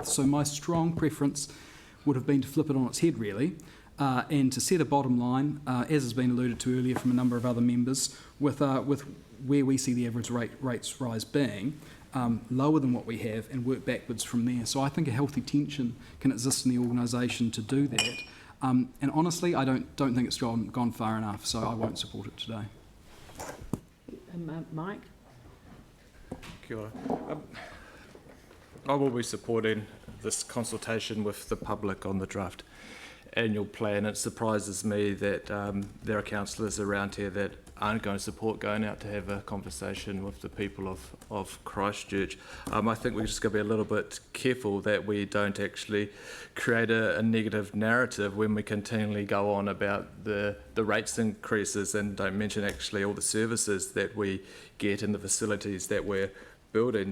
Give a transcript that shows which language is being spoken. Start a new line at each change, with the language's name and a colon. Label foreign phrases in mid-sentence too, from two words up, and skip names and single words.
English: So my strong preference would have been to flip it on its head, really, and to set a bottom line, as has been alluded to earlier from a number of other members, with where we see the average rates rise being lower than what we have, and work backwards from there. So I think a healthy tension can exist in the organisation to do that. And honestly, I don't think it's gone far enough, so I won't support it today. Mike?
Māori: Kia ora.
English: I will be supporting this consultation with the public on the draft annual plan. It surprises me that there are councillors around here that aren't going to support going out to have a conversation with the people of Christchurch. I think we're just going to be a little bit careful that we don't actually create a negative narrative when we continually go on about the rates increases and don't mention actually all the services that we get and the facilities that we're building.